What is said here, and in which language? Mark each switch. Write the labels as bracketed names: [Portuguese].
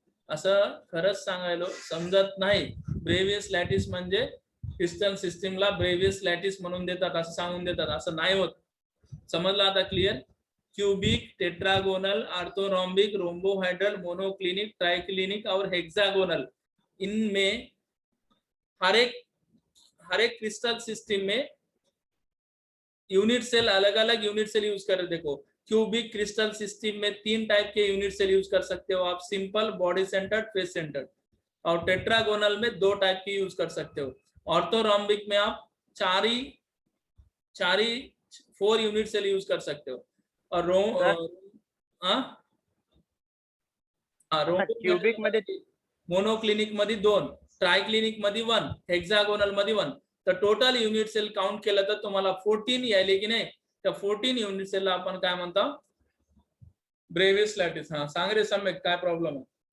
[Marathi] असं खरंच सांगायलो समजत नाही. ब्रेवियस लॅटिस म्हणजे क्रिस्टल सिस्टमला ब्रेवियस लॅटिस म्हणून देतात, असं सांगून देतात. असं नाही होत. समजलं आता? Clear. [Hindi] Cubic, tetragonal, ऑर्थोरॉम्बिक, रोम्बोहाइड्रल, monoclinic, triclinic और हेक्सागोनल, इनमें हर एक क्रिस्टल सिस्टम में यूनिट सेल अलग अलग यूनिट सेल यूज कर. देखो, क्यूबिक क्रिस्टल सिस्टम में 3 टाइप के यूनिट सेल यूज कर सकते हो आप. Simple, body centred, face centred. और टेट्रागोनल में 2 टाइप की यूज कर सकते हो. ऑर्थोरॉम्बिक में आप चार ही 4 यूनिट सेल यूज कर सकते हो और [Marathi] क्यूबिक मध्ये मोनोक्लिनिक मध्ये 2, ट्रायक्लिनिक मध्ये 1, हेक्सागोनल मध्ये 1. तर टोटल युनिट सेल काउंट केलं तर तुम्हाला 14 यायले की नाही. त्या 14 युनिट सेलला आपण काय म्हणतो, ब्रेव्हियस लॅटिस. हा सांग रे सम्यक, काय प्रॉब्लेम आहे?